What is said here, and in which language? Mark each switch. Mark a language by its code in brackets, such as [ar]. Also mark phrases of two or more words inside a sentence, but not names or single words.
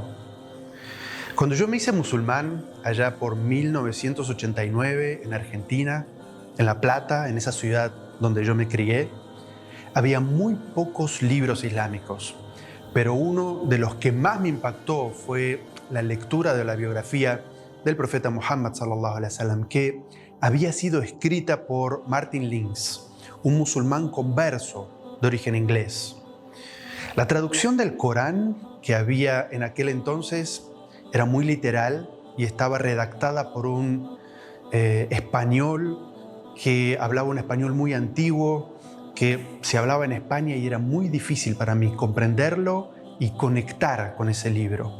[es] Cuando yo me hice musulmán, allá por 1989, en Argentina, en La Plata, en esa ciudad donde yo me crié, había muy pocos libros islámicos, pero uno de los que más me impactó fue la lectura de la biografía del profeta Muhammad [ar] صلى الله عليه وسلم, [es] que había sido escrita por Martin Lings, un musulmán converso de origen inglés. La traducción del Corán que había en aquel entonces era muy literal y estaba redactada por un español que hablaba un español muy antiguo, que se hablaba en España y era muy difícil para mí comprenderlo y conectar con ese libro.